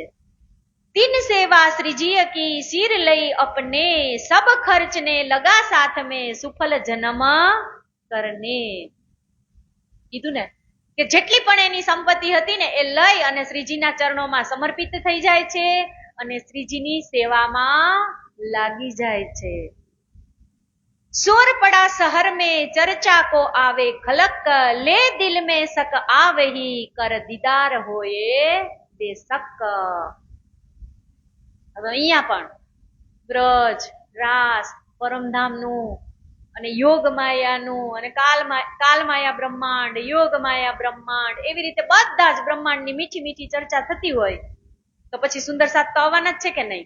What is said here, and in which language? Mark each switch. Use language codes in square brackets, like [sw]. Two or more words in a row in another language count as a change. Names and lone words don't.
[hi] तीन सेवा श्रीजी की सिर लई अपने सब खर्चने लगा साथ में सुफल जन्म करने. [gu] કીધું ને કે જેટલી પણ એની સંપત્તિ હતી ને એ લઈ અને શ્રીજીના ચરણોમાં સમર્પિત થઈ જાય છે અને શ્રીજીની સેવામાં લાગી જાય છે. [hi] शोर पड़ा शहर में चर्चा को आवे खलक ले दिल में सक आवही कर दीदार होए बेशक. [gu] હવે અહીંયા પણ બ્રજ, રાસ, પરમધામનું અને યોગ માયાનું અને કાલમાયા બ્રહ્માંડ, યોગ માયા બ્રહ્માંડ એવી રીતે બધા જ બ્રહ્માંડની મીઠી મીઠી ચર્ચા થતી હોય તો પછી સુંદર સાથ તો આવવાના જ છે કે નહીં.